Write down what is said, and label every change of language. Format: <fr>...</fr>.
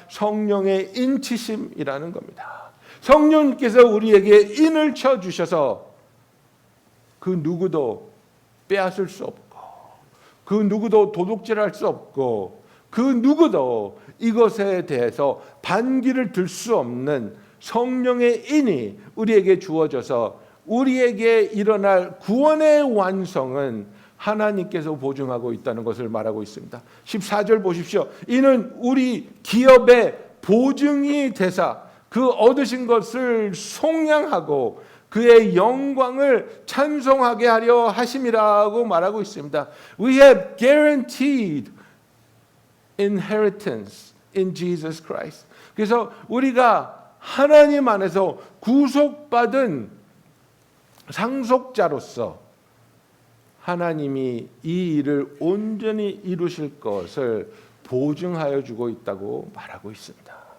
<ko>성령의 인치심이라는 겁니다. 성령님께서 우리에게 인을 쳐 주셔서 그 누구도 빼앗을 수 없고 그 누구도 도둑질할 수 없고 그 누구도 이것에 대해서 반기를 들 수 없는 성령의 인이 우리에게 주어져서 우리에게 일어날 구원의 완성은 하나님께서 보증하고 있다는 것을 말하고 있습니다. 14절 보십시오. 이는 우리 기업의 보증이 되사 그 얻으신 것을 속량하고 그의 영광을 찬송하게 하려 하심이라고 말하고 있습니다.</ko> <en>We have guaranteed inheritance in Jesus Christ.</en> <ko>그래서 우리가 하나님 안에서 구속받은 상속자로서 하나님이 이 일을 온전히 이루실 것을 보증하여 주고 있다고 말하고 있습니다.</ko>